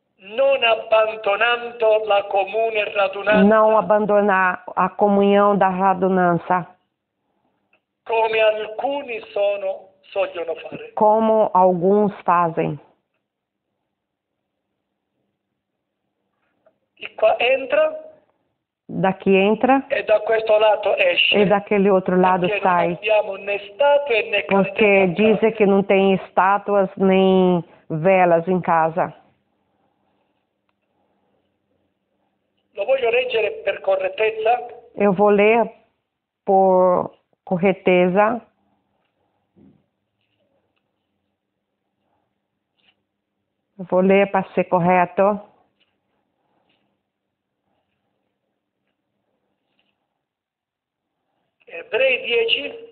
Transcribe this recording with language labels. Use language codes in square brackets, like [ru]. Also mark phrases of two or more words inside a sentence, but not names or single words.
[it] non abbandonando la comune radunanza, [pt] não abandonar a comunhão da radunança, [it] come alcuni sogliono fare. [pt] como alguns fazem. [it] Di qua entra [pt] Daqui entra [it] e da questo lato esce. [pt] e daquele outro lado [it] Perché non sai. abbiamo né statue né [pt] Porque [it] candele. [pt] dizem que não tem estátuas nem velas em casa. [it] Lo voglio leggere per correttezza. [pt] Eu vou ler por correteza. Eu vou ler para ser correto. [it] Ebrei 10,